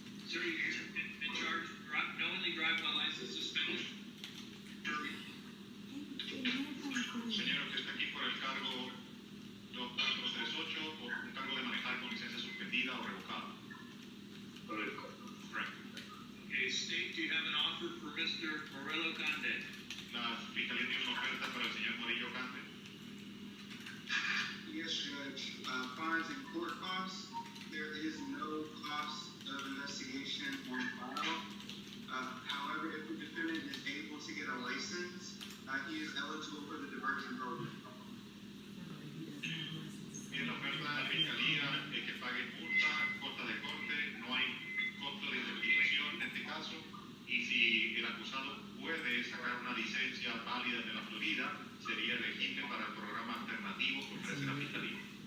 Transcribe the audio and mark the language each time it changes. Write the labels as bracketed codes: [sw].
[en] Sir, you're in charge, knowingly driving while license suspended. [es] Señor, usted está aquí por el cargo 2438, por un cargo de manejar con licencia suspendida o revocada. Correcto. [en] Okay, State, do you have an offer for Mr. Murillo Conde? [es] La fiscalía tiene una oferta para el señor Murillo Cante. [en] Yes, Judge. Fines and court costs. There is no cost of investigation on file. However, if the defendant is able to get a license, he is eligible for the diversion program. [es] Y la oferta de la fiscalía es que pague multa, costas de corte, no hay costo de investigación en este caso, y si el acusado puede sacar una licencia válida de la Florida, sería elegible para el programa alternativo que ofrece la fiscalía.